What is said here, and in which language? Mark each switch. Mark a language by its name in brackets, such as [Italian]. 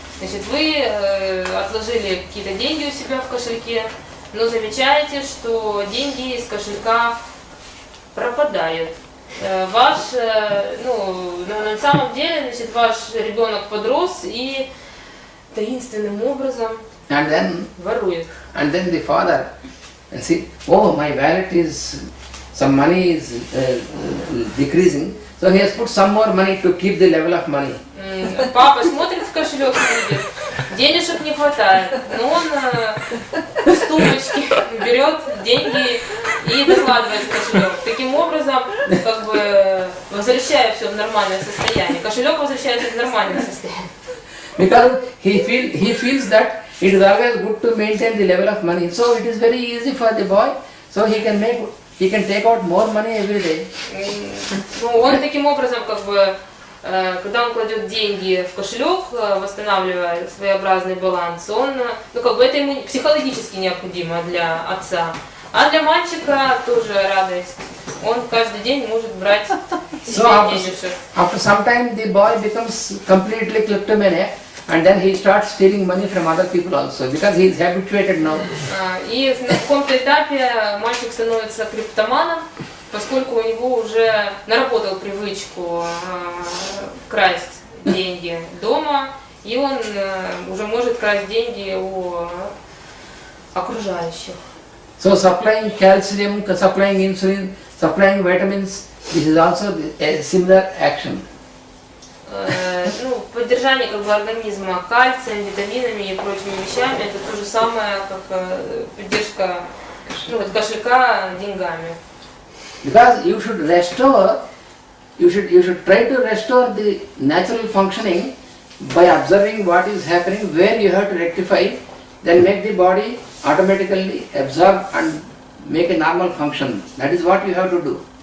[Russian] Значит, вы отложили какие-то деньги у себя в кошельке, но замечаете, что деньги из кошелька пропадают. На самом деле, значит, ваш ребенок подрос и таинственным образом ворует. [English] And then the father see, oh, my wallet is some money is decreasing, so he has put some more money to keep the level of money. [Russian] Папа смотрит в кошелек, видит, денежек не хватает, но он с тумбочки берет деньги и докладывает в кошелек. Таким образом, как бы возвращая все в нормальное состояние. Кошелек возвращается в нормальное состояние. [English] Because he feels that it is always good to maintain the level of money. So it is very easy for the boy. So he can take out more money every day. [Russian] Ну, он таким образом, как бы, когда он кладет деньги в кошелек, восстанавливая своеобразный баланс, он, ну, как бы это ему психологически необходимо для отца. А для мальчика тоже радость. Он каждый день может брать себе денежек. [English] After some time the boy becomes completely kleptomaniac and then he starts stealing money from other people also because he is habituated now. [Russian] И на каком-то этапе мальчик становится клептоманом, поскольку у него уже наработал привычку красть деньги дома, и он уже может красть деньги у окружающих. [English] So supplying calcium, supplying insulin, supplying vitamins, this is also a similar action. [Russian] Ну, поддержание как бы организма кальцием, витаминами и прочими вещами, это то же самое, как поддержка кошелька деньгами. [English] Because you should restore, you should try to restore the natural functioning by observing what is happening, where you have to rectify, then make the body automatically absorb and make a normal function. That is what you have to do.